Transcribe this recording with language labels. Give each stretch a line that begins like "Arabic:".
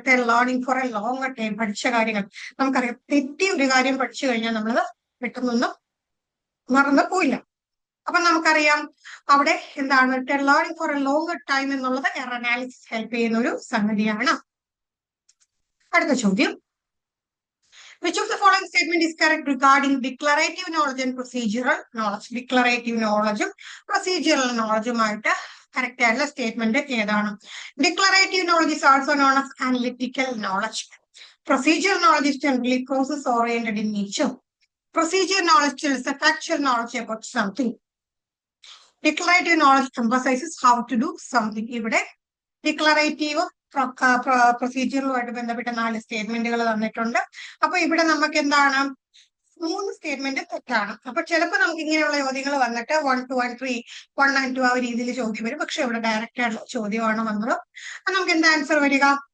English: Learning for a long time.
Malayalam: പഠിച്ച കാര്യങ്ങൾ നമുക്കറിയാം, തെറ്റി ഒരു കാര്യം പഠിച്ചു കഴിഞ്ഞാൽ നമ്മളത് പെട്ടെന്നൊന്നും മറന്നു പോയില്ല. അപ്പൊ നമുക്കറിയാം അവിടെ എന്താണ്
English: learning for a longer time
Malayalam: എന്നുള്ളത് എറർ അനാലിസിസ് ഹെൽപ്പ് ചെയ്യുന്ന ഒരു സംഗതിയാണ്. അടുത്ത ചോദ്യം,
English: which of the following statement is correct regarding declarative knowledge and procedural knowledge?
Malayalam: Declarative knowledge ഉം procedural knowledge ഉമായിട്ട് കറക്റ്റ് ആയിട്ടുള്ള സ്റ്റേറ്റ്മെന്റ് ഏതാണ്?
English: Declarative knowledge is also known as analytical knowledge. Procedural knowledge is generally process oriented in nature. Procedural knowledge is a factual knowledge about something. Declarative knowledge emphasizes how to do something.
Malayalam: ഇവിടെ declarative പ്രൊസീജിയറുമായിട്ട് ബന്ധപ്പെട്ട 4 സ്റ്റേറ്റ്മെന്റുകൾ തന്നിട്ടുണ്ട്. അപ്പൊ ഇവിടെ നമുക്ക് എന്താണ് 3 statement തെറ്റാണ്. അപ്പൊ ചിലപ്പോൾ നമുക്ക് ഇങ്ങനെയുള്ള ചോദ്യങ്ങൾ വന്നിട്ട് 1 2 and 3 1 and 2 ആ രീതിയിൽ ചോദ്യം വരും. പക്ഷെ ഇവിടെ ഡയറക്റ്റ് ആയിട്ടുള്ള ചോദ്യമാണ് വന്നത്. അപ്പൊ നമുക്ക് എന്താ ആൻസർ വരിക?